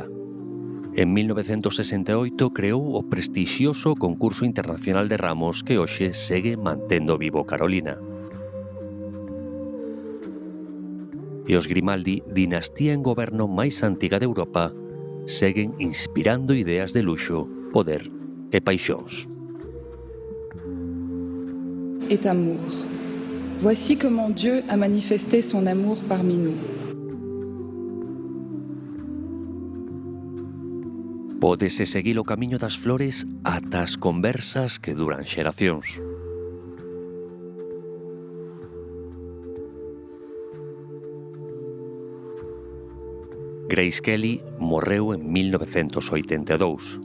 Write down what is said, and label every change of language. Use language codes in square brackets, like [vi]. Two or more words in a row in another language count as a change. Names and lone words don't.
[gl] En 1968 creou o prestixioso concurso internacional de ramos que hoxe segue mantendo vivo Carolina. E os Grimaldi, dinastía en goberno máis antiga de Europa, seguen inspirando ideas de luxo, poder e paixóns. [fr] Est amour. Voici comment Dieu a manifesté son amour parmi nous. [gl] Pódese seguir o camiño das flores ata as conversas que duran xeracións. Grace Kelly morreu en 1982.